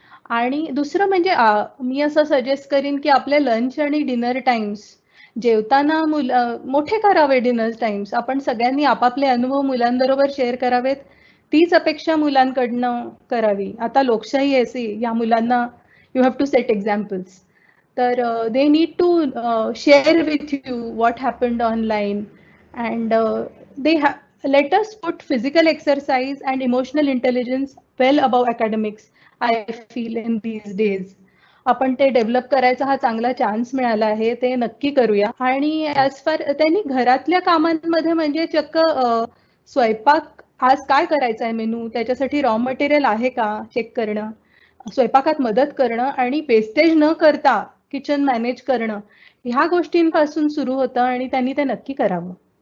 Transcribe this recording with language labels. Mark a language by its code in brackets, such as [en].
[mr] आणि दुसरं म्हणजे मी असं सजेस्ट करीन की आपले लंच आणि डिनर टाइम्स, जेवताना मोठे करावे डिनर टाइम्स. आपण सगळ्यांनी आपापले अनुभव मुलांबरोबर शेअर करावेत, तीच अपेक्षा मुलांकडनं करावी. आता लोकशाही आहे, या मुलांना [en] You have to set examples. तर they need to share with you what happened online, and they let us put physical exercise and emotional intelligence well above academics, I feel, in these days. [mr] आपण ते develop करायचा हा चांगला chance मिळाला आहे, ते नक्की करूया. आणि ॲज फार त्यांनी घरातल्या कामांमध्ये म्हणजे चक्क स्वयंपाक आज काय करायचा आहे मेनू, त्याच्यासाठी रॉ मटेरियल आहे का चेक करणं, स्वयंपाकात मदत करणं आणि वेस्टेज न करता किचन मॅनेज करणं, ह्या गोष्टींपासून सुरू होतं आणि त्यांनी ते नक्की करावं.